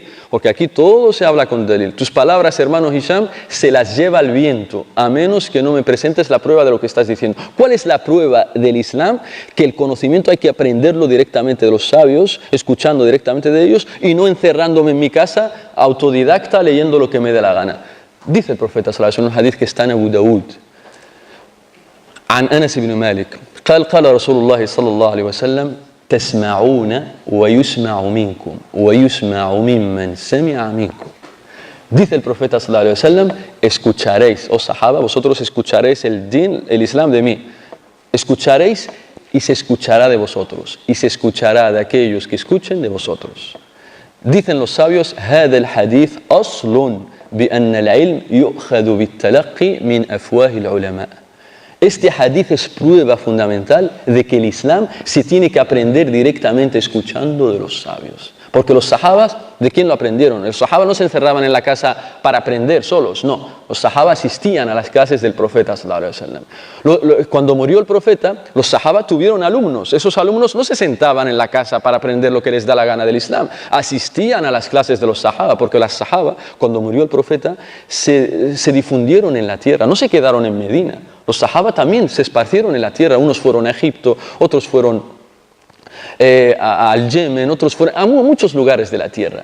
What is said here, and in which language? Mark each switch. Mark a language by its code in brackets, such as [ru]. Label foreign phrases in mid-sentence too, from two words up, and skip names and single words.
[es] Porque aquí todo se habla con delil. Tus palabras, hermano Hisham, se las lleva el viento, a menos que no me presentes la prueba de lo que estás diciendo. ¿Cuál es la prueba del Islam? Que el conocimiento hay que aprenderlo directamente de los sabios, escuchando directamente de ellos y no encerrándome en mi casa, autodidacta, leyendo lo que me dé la gana. Dice el profeta [ar] صلى الله عليه وسلم [es] en un hadith que está en Abu Dawud, [ar] عن أنس بن مالك قال رسول الله صلى الله عليه وسلم تسمعون ويسمع منكم ويسمع ممن سمع منكم. [es] Dice el profeta [ar] صلى الله عليه وسلم, [es] escucharéis, oh sahaba, vosotros escucharéis el din, el Islam de mí. Escucharéis y se escuchará de vosotros y se escuchará de aquellos que escuchen de vosotros. Dicen los sabios, [ar] هذا الحديث أصل بأن العلم يؤخذ بالتلقي من أفواه العلماء. [es] Este hadith es prueba fundamental de que el Islam se tiene que aprender directamente escuchando de los sabios. Porque los sahabas, ¿de quién lo aprendieron? Los sahabas no se encerraban en la casa para aprender solos, no. Los sahabas asistían a las clases del profeta [ar] صلى الله عليه وسلم. [es] Cuando murió el profeta, los sahabas tuvieron alumnos. Esos alumnos no se sentaban en la casa para aprender lo que les da la gana del Islam. Asistían a las clases de los sahabas, porque las sahabas, cuando murió el profeta, se difundieron en la tierra, no se quedaron en Medina. Los sahabas también se esparcieron en la tierra. Unos fueron a Egipto, otros fueron al Yemen, otros fueron a muchos lugares de la tierra.